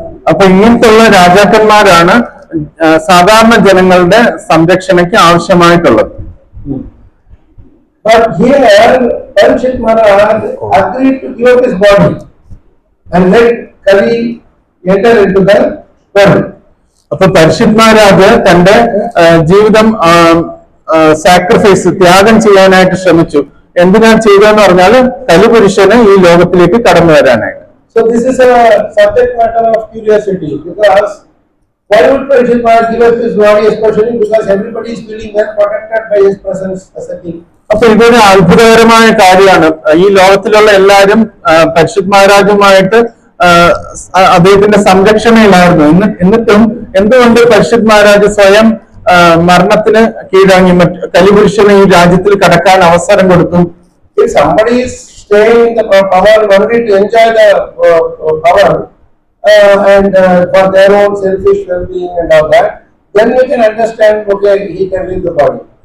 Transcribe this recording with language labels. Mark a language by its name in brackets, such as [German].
[Malayalam] അപ്പൊ ഇങ്ങനത്തുള്ള രാജാക്കന്മാരാണ് സാധാരണ ജനങ്ങളുടെ സംരക്ഷണയ്ക്ക് ആവശ്യമായിട്ടുള്ളത്. [English] But here Parikshit Maharaj agreed to give up his body and let Kali enter into the world. [Malayalam] അപ്പൊ പരീക്ഷിത് മഹാരാജ് തന്റെ ജീവിതം സാക്രിഫൈസ്, ത്യാഗം ചെയ്യാനായിട്ട് ശ്രമിച്ചു. എന്തിനാ ചെയ്തതെന്ന് പറഞ്ഞാൽ കലിപുരുഷന് ഈ ലോകത്തിലേക്ക് കടന്നു വരാനായിട്ട്. [English] So this is a subject matter of curiosity, because why would Parikshit Maharaj give up his body, especially because everybody is feeling well protected by his presence as a king. [Malayalam] അപ്പൊ ഇതൊരു അത്ഭുതകരമായ കാര്യമാണ്. ഈ ലോകത്തിലുള്ള എല്ലാവരും പരീക്ഷിത് മഹാരാജുമായിട്ട് അദ്ദേഹത്തിന്റെ സംരക്ഷണയിലായിരുന്നു. എന്നിട്ടും എന്തുകൊണ്ട് പരീക്ഷിത് മഹാരാജ് സ്വയം മരണത്തിന് കീഴടങ്ങി കലിപുരുഷന് ഈ രാജ്യത്തിൽ കടക്കാൻ അവസരം കൊടുത്തു? [English] If somebody is staying in the power only to enjoy the power and for their own selfish well-being and all that, then we can understand, okay, he can leave the body.